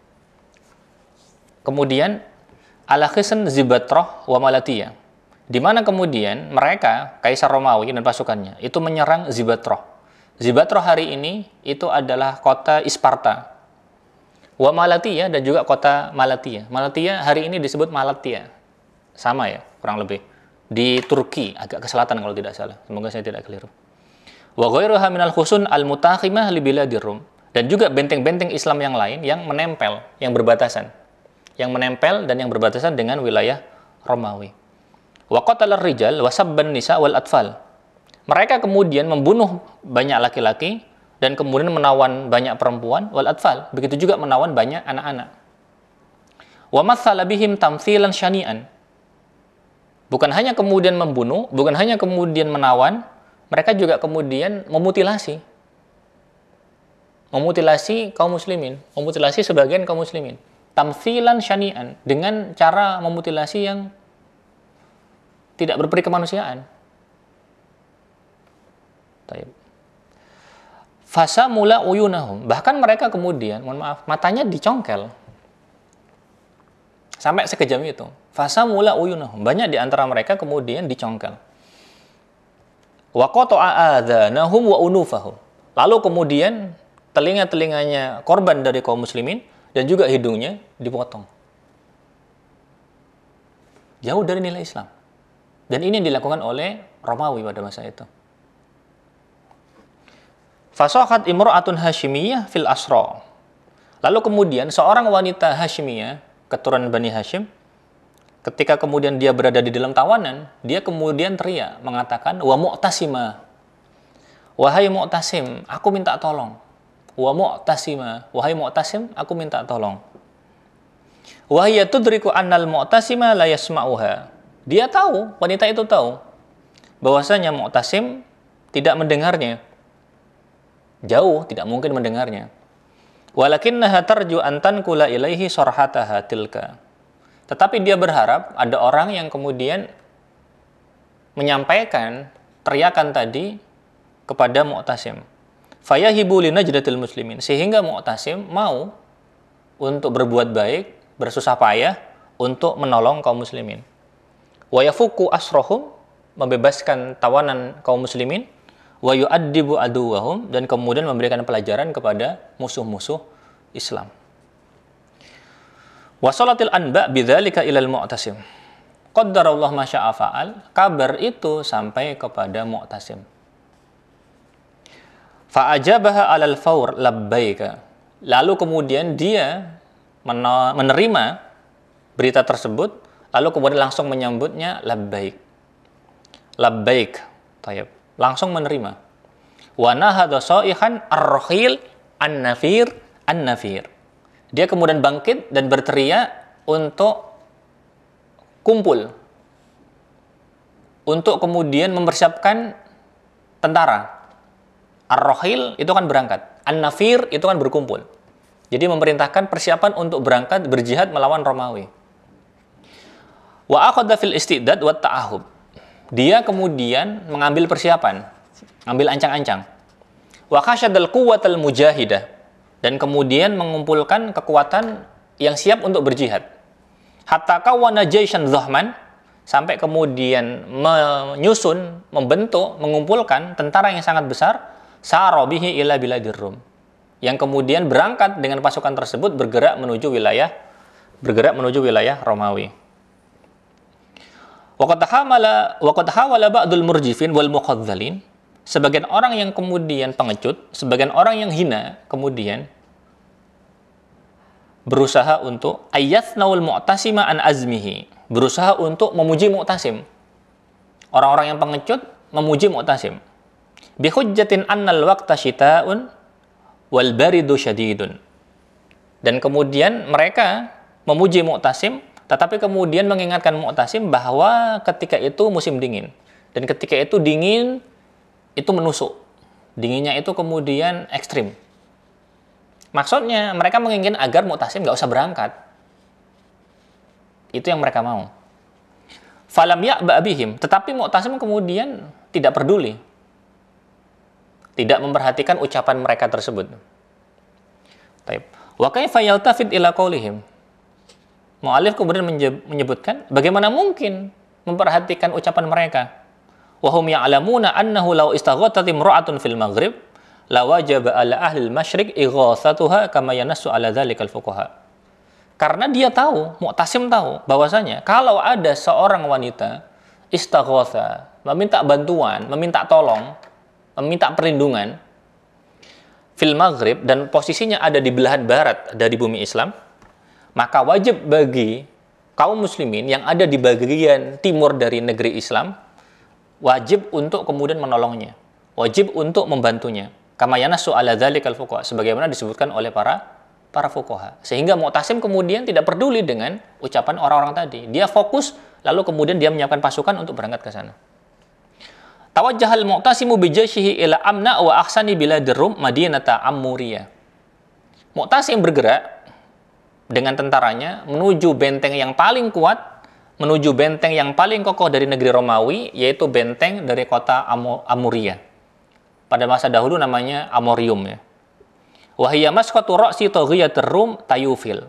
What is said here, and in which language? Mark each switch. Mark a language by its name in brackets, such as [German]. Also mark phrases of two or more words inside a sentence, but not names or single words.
[Arabic] Kemudian الحصن زبطرة وملطية, [Indonesian] di mana kemudian mereka, Kaisar Romawi dan pasukannya, itu menyerang Zibatrah. Zibatrah hari ini itu adalah kota Isparta. Wa Malatiyah dan juga kota Malatiyah. Malatiyah hari ini disebut Malatya. Sama ya, kurang lebih. Di Turki, agak ke selatan kalau tidak salah. Semoga saya tidak keliru. [Arabic] وغيرها من الحصون المتاخمة لبلاد الروم. [Indonesian] Dan juga benteng-benteng Islam yang lain yang menempel, yang berbatasan. Yang menempel dan yang berbatasan dengan wilayah Romawi. [Arabic] وقتل الرجال وسبى النساء والأطفال. [Indonesian] Mereka kemudian membunuh banyak laki-laki dan kemudian menawan banyak perempuan [Arabic] والأطفال. [Indonesian] Begitu juga menawan banyak anak-anak. [Arabic] ومثل بهم تمثيلا شنيعا. [Indonesian] Bukan hanya kemudian membunuh, bukan hanya kemudian menawan, mereka juga kemudian memutilasi kaum muslimin, memutilasi sebagian kaum muslimin. [Arabic] تمثيلا شنيعا, [Indonesian] dengan cara memutilasi yang tidak berperi kemanusiaan. [Arabic] فسمل عيونهم, [Indonesian] bahkan mereka kemudian, mohon maaf, matanya dicongkel. Sampai sekejam itu. [Arabic] فسمل عيونهم, [Indonesian] banyak di antara mereka kemudian dicongkel. [Arabic] وقطع آذانهم وأنوفهم. [Indonesian] Lalu kemudian telinga-telinganya korban dari kaum muslimin dan juga hidungnya dipotong. Jauh dari nilai Islam. Dan ini dilakukan oleh Romawi pada masa itu. [Arabic] فصاحت امرأة هاشمية في الأسرى. [Indonesian] Lalu kemudian seorang wanita Hashimiyah, keturunan Bani Hashim, ketika kemudian dia berada di dalam tawanan, dia kemudian teriak mengatakan, [Arabic] "وا معتصما. [Indonesian] Wahai Mu'tasim, aku minta tolong." [Arabic] وا معتصما, [Indonesian] wahai Mu'tasim, aku minta tolong. [Arabic] وهي تدرك أن المعتصم لا يسمعها. [Indonesian] Dia tahu, wanita itu tahu bahwasanya Mu'tasim tidak mendengarnya. Jauh, tidak mungkin mendengarnya. [Arabic] ولكنها ترجو أن تنقل إليه صرختها تلك. [Indonesian] Tetapi dia berharap ada orang yang kemudian menyampaikan teriakan tadi kepada Mu'tasim. [Arabic] فيهب لنجدة المسلمين, [Indonesian] sehingga Mu'tasim mau untuk berbuat baik, bersusah payah untuk menolong kaum muslimin. [Arabic] ويفك أسرهم, [Indonesian] membebaskan tawanan kaum muslimin. [Arabic] ويؤدب عدوهم, [Indonesian] dan kemudian memberikan pelajaran kepada musuh-musuh Islam. [Arabic] ووصلت الأنباء بذلك إلى المعتصم. قدر الله ما شاء فعل. [Indonesian] Kabar itu sampai kepada Mu'tasim. [Arabic] فأجابها على الفور لبيك. [Indonesian] Lalu kemudian dia menerima berita tersebut, lalu kemudian langsung menyambutnya labbaik. [Arabic] Labbaik. Tayyib. [Indonesian] Langsung menerima. [Arabic] ونهض صائحا الرحيل النفير النفير. [Indonesian] Dia kemudian bangkit dan berteriak untuk kumpul, untuk kemudian mempersiapkan tentara. Ar-rakhil itu kan berangkat, an-nafir itu kan berkumpul. Jadi memerintahkan persiapan untuk berangkat berjihad melawan Romawi. [Arabic] وأخذ في الاستعداد والتأهب. [Indonesian] Dia kemudian mengambil persiapan, ambil ancang-ancang. [Arabic] وحشد القوة المجاهدة, [Indonesian] dan kemudian mengumpulkan kekuatan yang siap untuk berjihad. [Arabic] حتى كون جيشا ضخما, [Indonesian] sampai kemudian menyusun, membentuk, mengumpulkan tentara yang sangat besar, [Arabic] سار به إلى بلاد الروم, [Indonesian] yang kemudian berangkat dengan pasukan tersebut bergerak menuju wilayah Romawi. [Arabic] وقد حاول بعض المرجفين والمخذلين, [Indonesian] sebagian orang yang kemudian pengecut, sebagian orang yang hina kemudian berusaha untuk [Arabic] أن يثنوا المعتصم عن عزمه, [Indonesian] berusaha untuk memuji Mu'tasim. Orang-orang yang pengecut memuji Mu'tasim. [Arabic] بحجة أن الوقت شتاء والبرد شديد. [Indonesian] Dan kemudian mereka memuji Mu'tasim, tetapi kemudian mengingatkan Mu'tasim bahwa ketika itu musim dingin. Dan ketika itu dingin, itu menusuk. Dinginnya itu kemudian ekstrim. Maksudnya, mereka menginginkan agar Mu'tasim nggak usah berangkat. Itu yang mereka mau. [Arabic] فلم يأبه بهم. [Indonesian] Tetapi Mu'tasim kemudian tidak peduli. Tidak memperhatikan ucapan mereka tersebut. Taib. [Arabic] وكيف يلتفت إلى قولهم. [Indonesian] Mu'alif kemudian menyebutkan, bagaimana mungkin memperhatikan ucapan mereka. [Arabic] وهم يعلمون أنه لو استغاثت امرأة في المغرب لوجب على أهل المشرق إغاثتها كما ينص على ذلك الفقهاء. [Indonesian] Karena dia tahu, Mu'tasim tahu bahwasanya kalau ada seorang wanita istaghatsa, meminta bantuan, meminta tolong, meminta perlindungan [Arabic] في المغرب, [Indonesian] dan posisinya ada di belahan barat dari bumi Islam, maka wajib bagi kaum muslimin yang ada di bagian timur dari negeri Islam, wajib untuk kemudian menolongnya, wajib untuk membantunya. [Arabic] كما ينص على ذلك الفقهاء, [Indonesian] sebagaimana disebutkan oleh para fuqaha. Sehingga Mu'tasim kemudian tidak peduli dengan ucapan orang-orang tadi. Dia fokus, lalu kemudian dia menyiapkan pasukan untuk berangkat ke sana. [Arabic] توجه المعتصم بجيشه إلى أمنع وأحصن بلاد الروم مدينة عمورية. [Indonesian] Mu'tasim bergerak dengan tentaranya menuju benteng yang paling kuat, menuju benteng yang paling kokoh dari negeri Romawi, yaitu benteng dari kota Amuriyah. Pada masa dahulu namanya Amorium, ya. [Arabic] وهي مسقط رأس طاغية الروم تيوفيل.